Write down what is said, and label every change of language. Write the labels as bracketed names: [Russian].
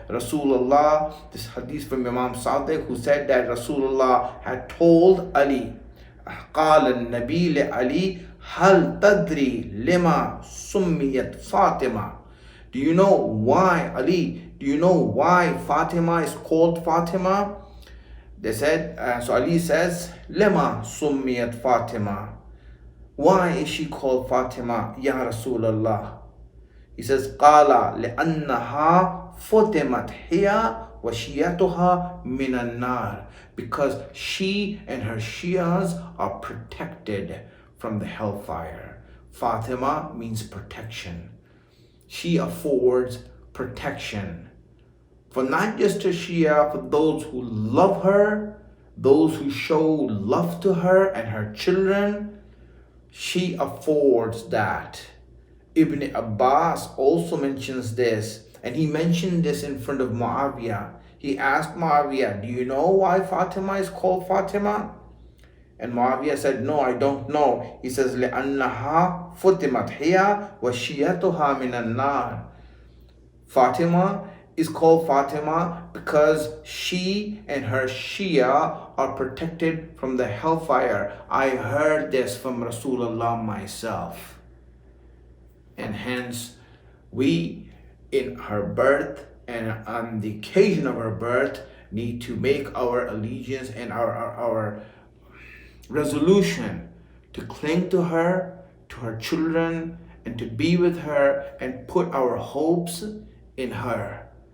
[English] Rasulullah, this hadith from Imam-e-zamana, who said that Rasulullah had told Ali, [Arabic] قال النبي لعلي هل تدري لما سميت فاطمة? [English] Do you know why, Ali, do you know why Fatima is called Fatima? They said, so Ali says, [Arabic] لما سميت فاطمة? [English] Why is she called Fatima, Ya Rasulullah? He says, [Arabic] قال لأنها فتمت هي وشيعتها من النار. [English] Because she and her Shias are protected from the hellfire. Fatima means protection. She affords protection for not just her Shia, for those who love her, those who show love to her and her children. She affords that. Ibn Abbas also mentions this, and he mentioned this in front of Muawiyah. He asked Muawiyah, do you know why Fatima is called Fatima? And Muawiyah said, no, I don't know. He says, [Arabic] لأنها فتمت هي وشيعتها من النار. [English] Fatima is called Fatima because she and her Shia are protected from the hellfire. I heard this from Rasulullah myself. And hence, we in her birth and on the occasion of her birth need to make our allegiance and our resolution to cling to her children, and to be with her and put our hopes in her.